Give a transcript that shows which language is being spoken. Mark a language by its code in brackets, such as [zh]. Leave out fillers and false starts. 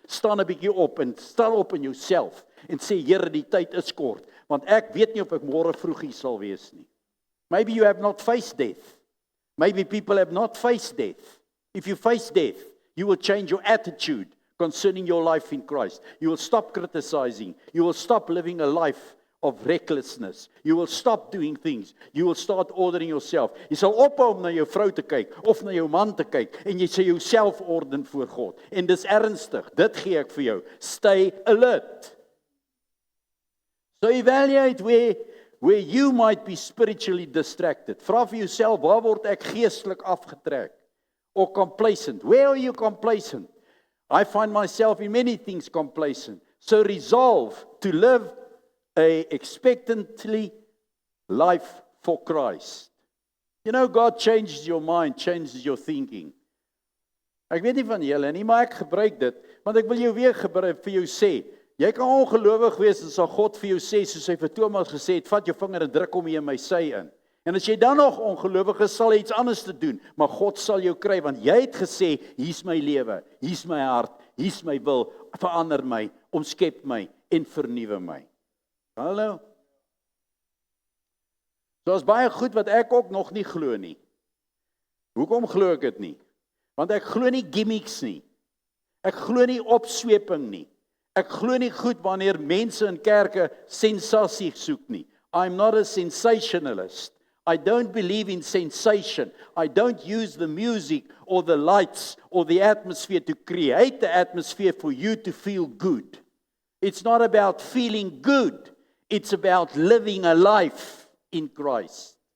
[af] Staan 'n bietjie op en staan op in jouself en sê Here, die tyd is kort, want ek weet nie of ek môre vroeg hier sal wees nie. [en] Maybe you have not faced death. Maybe people have not faced death. If you face death, you will change your attitude concerning your life in Christ. You will stop criticizing. You will stop living a life of recklessness. You will stop doing things. You will start ordering yourself. [af] Jy sal ophou om na jou vrou te kyk of na jou man te kyk en jy sê jouself orden voor God. En dis ernstig. Dit gee ek vir jou. [en] Stay alert. So evaluate where you might be spiritually distracted. [af] Vra vir jouself, waar word ek geestelik afgetrek? [en] Or complacent. Where are you complacent? I find myself in many things complacent. So resolve to live a expectantly life for Christ. You know, God changes your mind, changes your thinking. [af] Ek weet nie van julle nie, maar ek gebruik dit, want ek wil jou weer gebruik vir jou sê. Jy kan ongelowig wees en sal God vir jou sê, soos hy vir Thomas gesê het, vat jou vinger en druk hom hier in my sy in. En as jy dan nog ongelowig is, sal jy iets anders te doen, maar God sal jou kry, want jy het gesê, hier's my lewe, hier's my hart, hier's my wil, verander my, omskep my en vernuwe my. Hallo? So is baie goed wat ek ook nog nie glo nie. Hoekom glo ek dit nie? Want ek glo nie gimmicks nie. Ek glo nie opsweping nie. Ek glo nie goed wanneer mense in kerke sensasie soek nie. [en] I'm not a sensationalist. I don't believe in sensation. I don't use the music or the lights or the atmosphere to create the atmosphere for you to feel good. It's not about feeling good. It's about living a life in Christ.